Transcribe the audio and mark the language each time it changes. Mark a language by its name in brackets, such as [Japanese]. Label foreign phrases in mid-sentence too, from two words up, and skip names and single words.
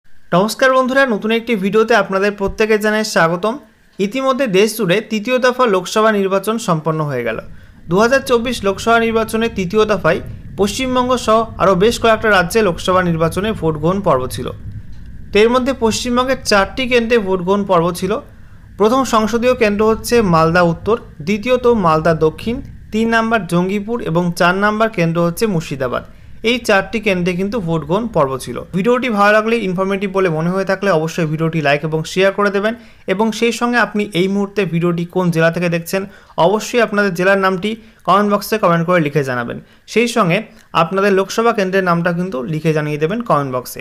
[Bangla] নমস্কার বন্ধুরা নতুন এক ভিডিওতে আপনাদের প্রত্যেকে জানাই স্বাগতম। ইতিমধ্যে দেশ জুড়ে তৃতীয় দফা লোকসভা নির্বাচন সম্পন্ন হয়ে গেল। 2024 লোকসভা নির্বাচনে তৃতীয় দফায় পশ্চিমবঙ্গ সহ আরো বেশ কয়েকটা রাজ্যে লোকসভা নির্বাচনে ভোট গ্রহণ পর্ব ছিল। এর মধ্যে পশ্চিমবঙ্গের 4টি কেন্দ্রে ভোট গ্রহণ পর্ব ছিল। প্রথম সংসদীয় কেন্দ্র হচ্ছে মালদা উত্তর, দ্বিতীয়ত মালদা দক্ষিণ, 3 নম্বর জঙ্গীপুর আর 4 নম্বর কেন্দ্র হচ্ছে মুর্শিদাবাদ। এই 4টি কেন্দ্রে কিন্তু ভোট গ্রহণ পর্ব ছিল। ভিডিওটি ভালো লাগলে ইনফরমেটিভ বলে মনে হয়ে থাকলে অবশ্যই ভিডিওটি লাইক এবং শেয়ার করে দেবেন এবং সেই সঙ্গে আপনি এই মুহূর্তে ভিডিওটি কোন জেলা থেকে দেখছেন অবশ্যই আপনাদের জেলার নামটি কমেন্ট বক্সে কমেন্ট করে লিখে জানাবেন। সেই সঙ্গে আপনাদের লোকসভা কেন্দ্রের নামটা কিন্তু লিখে জানিয়ে দেবেন কমেন্ট বক্সে।